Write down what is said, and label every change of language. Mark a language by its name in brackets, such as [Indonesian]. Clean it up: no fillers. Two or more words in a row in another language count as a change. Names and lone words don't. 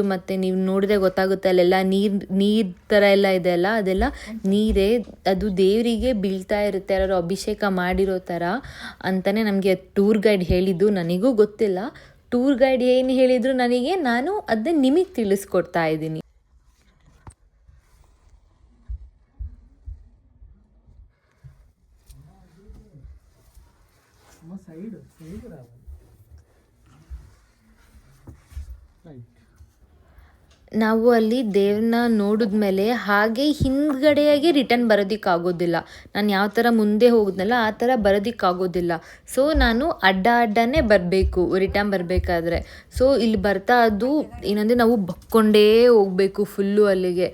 [Kannada] ಮತ್ತು ನೀವು ನೋಡಿದ್ರೆ ಗೊತ್ತಾಗುತ್ತೆ ಅಲ್ಲೆಲ್ಲ ನೀರು ಥರ ಎಲ್ಲ ಇದೆ ಅಲ್ಲ, ಅದೆಲ್ಲ ನೀರೇ. ಅದು ದೇವರಿಗೆ ಬೀಳ್ತಾ ಇರುತ್ತೆ, ಯಾರು ಅಭಿಷೇಕ ಮಾಡಿರೋ ಥರ ಅಂತಲೇ ನಮಗೆ ಟೂರ್ ಗೈಡ್ ಹೇಳಿದ್ದು. ನನಗೂ ಗೊತ್ತಿಲ್ಲ ಟೂರ್ ಗೈಡ್ ಏನು ಹೇಳಿದರು ನನಗೆ, ನಾನು ಅದನ್ನ ನಿಮಗೆ ತಿಳಿಸ್ಕೊಡ್ತಾ ಇದ್ದೀನಿ. [Telugu] సైడ్ రావాలి రైట్. [Kannada] ನಾವು ಅಲ್ಲಿ ದೇವ್ರನ್ನ ನೋಡಿದ್ಮೇಲೆ ಹಾಗೆ ಹಿಂದ್ಗಡೆಯಾಗಿ ರಿಟರ್ನ್ ಬರೋದಕ್ಕಾಗೋದಿಲ್ಲ. ನಾನು ಯಾವ ಥರ ಮುಂದೆ ಹೋಗಿದ್ನಲ್ಲ ಆ ಥರ ಬರೋದಕ್ಕಾಗೋದಿಲ್ಲ. ಸೊ ನಾನು ಅಡ್ಡನೇ ಬರಬೇಕು ರಿಟರ್ನ್ ಬರಬೇಕಾದ್ರೆ. ಸೊ ಇಲ್ಲಿ ಬರ್ತಾ ಅದು ಏನಂದರೆ ನಾವು ಬಕ್ಕೊಂಡೇ ಹೋಗಬೇಕು ಫುಲ್ಲು ಅಲ್ಲಿಗೆ.